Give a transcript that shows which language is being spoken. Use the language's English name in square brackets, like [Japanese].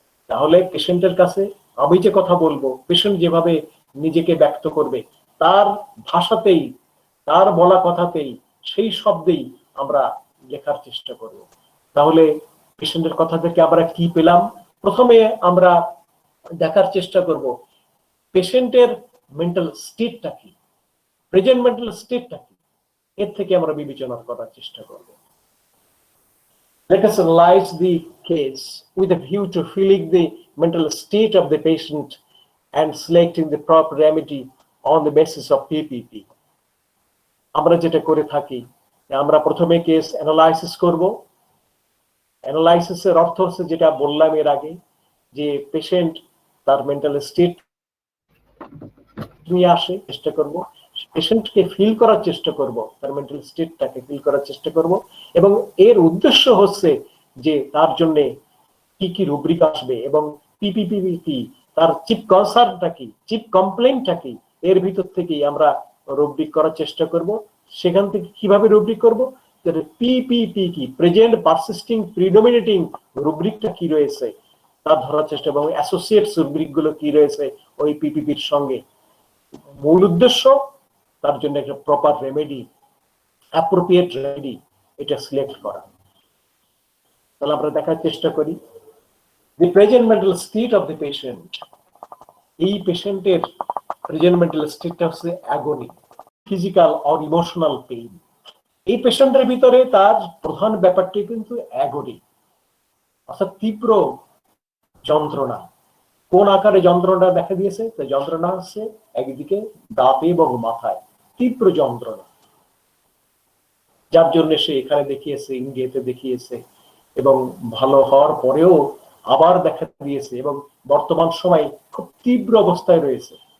[Bangla] তাহলে পেশেন্টের কাছে আমি যে কথা বলবো, পেশেন্ট যেভাবে নিজেকে ব্যক্ত করবে, তার ভাষাতেই, তার বলা কথাতেই, সেই শব্দেই আমরা লেখার চেষ্টা করব। তাহলে পেশেন্টের কথা থেকে আমরা কি পেলাম? প্রথমে আমরা দেখার চেষ্টা করব পেশেন্টের মেন্টাল স্টেটটা কি, প্রেজেন্ট মেন্টাল স্টেটটা কি, এর থেকে আমরা বিবেচনা করার চেষ্টা করব। [English] Let us analyze the case with a view to feeling the mental state of the patient and selecting the proper remedy on the basis of PPP. [Bangla] আমরা যেটা করে থাকি, আমরা প্রথমে কেস অ্যানালাইসিস করব। অ্যানালাইসিসের অর্থ হচ্ছে যেটা বললাম এর আগে, যে পেশেন্ট তার মেন্টাল স্টেট নিয়ে আসে, চেষ্টা করব পেশেন্টকে ফিল করার চেষ্টা করব, তার মেন্টাল স্টেটটাকে ফিল করার চেষ্টা করব। এবং এর উদ্দেশ্য হচ্ছে যে তার জন্য কি কি রুব্রিক আসবে এবং পিপিপি কি, তার চিপ কনসার্নটা কি, চিপ কমপ্লেইনটা কি, এর ভিতর থেকেই আমরা রুব্রিক করার চেষ্টা করব। সেখান থেকে কিভাবে রুব্রিক করব, পিপিপি কি, প্রেজেন্ট পারসিস্টিং প্রিডোমিনেটিং রুব্রিকটা কি রয়েছে তার ধরার চেষ্টা, এবং অ্যাসোসিয়েটস রুব্রিক গুলো কি রয়েছে ওই পিপিপির সঙ্গে। মূল উদ্দেশ্য তার জন্য একটা প্রপার রেমেডি, অ্যাপ্রোপ্রিয়েট রেমেডি এটা সিলেক্ট করা। তাহলে আমরা দেখার চেষ্টা করি [English] the present mental state of the patient. [Bangla] এই পেশেন্টের প্রেজেন্ট মেন্টাল স্টেটটা হচ্ছে অ্যাগনি, ফিজিক্যাল অর ইমোশনাল পেইন। এই পেশেন্টের ভিতরে তার প্রধান ব্যাপারটি কিন্তু অ্যাগনি, অর্থাৎ তীব্র যন্ত্রণা। কোন আকারে যন্ত্রণা দেখা দিয়েছে? তো যন্ত্রণা হচ্ছে একদিকে দাঁতে এবং মাথায় তীব্র যন্ত্রণা, যার জন্য সে এখানে দেখিয়েছে, ইন্ডিয়াতে দেখিয়েছে, এবং ভালো হওয়ার পরেও আবার দেখা দিয়েছে, এবং বর্তমান সময় খুব তীব্র অবস্থায় রয়েছে।